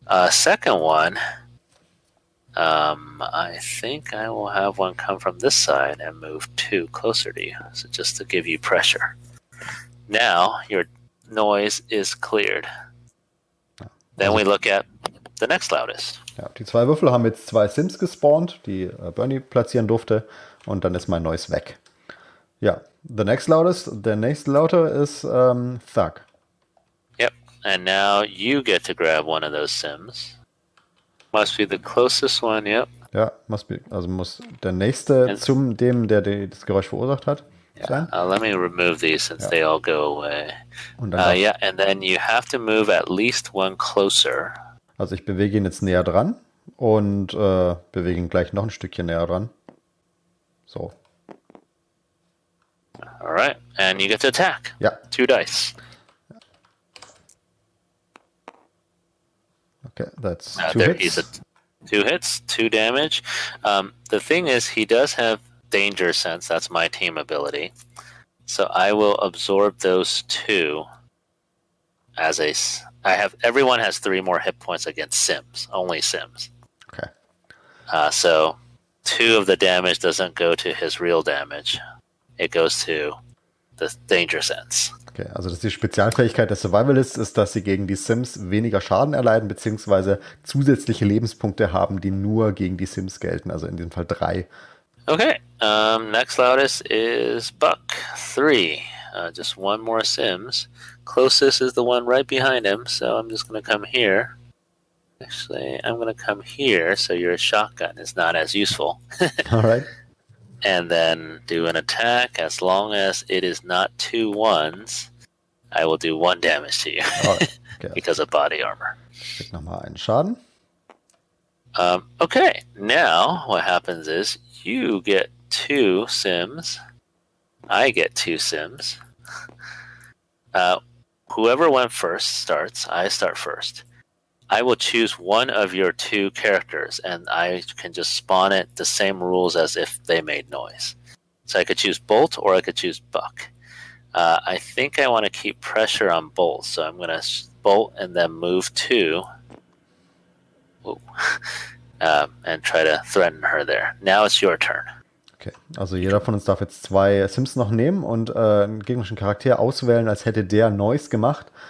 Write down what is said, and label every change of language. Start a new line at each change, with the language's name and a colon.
English: Second one, I think I will have one come from this side and move 2 closer to you, so just to give you pressure. Now your noise is cleared. Then we look at the next loudest.
German: Ja, die 2 Würfel haben jetzt 2 Sims gespawnt, die Bernie platzieren durfte. Und dann ist mein Noise weg. Ja,
English: the next loudest,
German: der nächste lauter ist Thug.
English: Yep, and now you get to grab one of those Sims. Must be the closest one, yep.
German: Ja, muss der nächste zum dem, der das Geräusch verursacht hat, sein.
English: Let me remove these since they all go away.
German: Und dann
English: Yeah, and then you have to move at least one closer.
German: Also ich bewege ihn jetzt näher dran und bewege ihn gleich noch ein Stückchen näher dran.
English: So. Alright, and you get to attack.
German: Ja.
English: 2 dice. Okay, that's 2 There hits. he's 2 hits, 2 damage. The thing is, he does have danger sense. That's my team ability. So I will absorb those 2 as everyone has 3 more hit points against Sims, only Sims. Okay. So 2 of the damage doesn't go to his real damage. It goes to the danger sense.
German: Okay, also das ist die Spezialfähigkeit der Survivalists, ist, dass sie gegen die Sims weniger Schaden erleiden, beziehungsweise zusätzliche Lebenspunkte haben, die nur gegen die Sims gelten, also in diesem Fall 3.
English: Okay, next loudest is Buck, 3. Just one more Sims. Closest is the one right behind him, so I'm just going to come here. Actually, I'm going to come here, so your shotgun is not as useful. All right. And then do an attack. As long as it is not 2 ones, I will do 1 damage to you. Right. Okay. Because of body armor.
German: Krieg nochmal einen Schaden.
English: Okay, now what happens is you get 2 Sims. I get 2 Sims. Whoever went first starts. I start first. I will choose one of your 2 characters, and I can just spawn it the same rules as if they made noise. So I could choose Bolt or I could choose Buck. I think I want to keep pressure on Bolt, so I'm going to Bolt and then move 2. And try to threaten her there. Now it's your turn.
German: Okay, also jeder von uns darf jetzt 2 Sims noch nehmen und einen gegnerischen Charakter auswählen, als hätte der Noise gemacht.